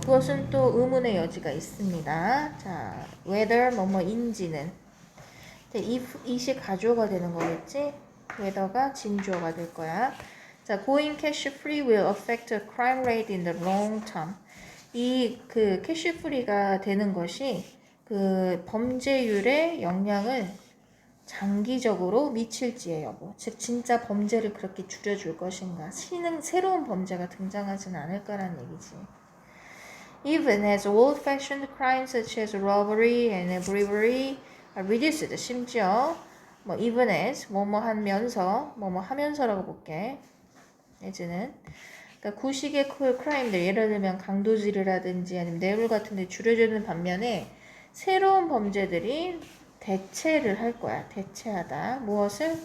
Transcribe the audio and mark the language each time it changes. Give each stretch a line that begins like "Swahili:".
Korean: 그것은 또 의문의 여지가 있습니다. 자, whether 뭐뭐인지는 if it이 가주어가 되는 거겠지? whether가 진주어가 될 거야.
English: 자, going cash free will affect the crime rate in the long term.
Korean: 이 그 캐시 프리가 되는 것이 그 범죄율에 영향을 장기적으로 미칠지의 여부. 즉 진짜 범죄를 그렇게 줄여줄 것인가. 새로운 범죄가 등장하진 않을까라는 얘기지.
English: Even as old-fashioned crimes such as robbery and bravery are reduced.
Korean: 심지어 뭐
English: even as
Korean: 뭐뭐 하면서라고 볼게. as는 그러니까 구식의 크라임들 예를 들면 강도질이라든지 아니면 뇌물 같은 데 줄여주는 반면에 새로운 범죄들이 대체를 할 거야. 대체하다. 무엇을?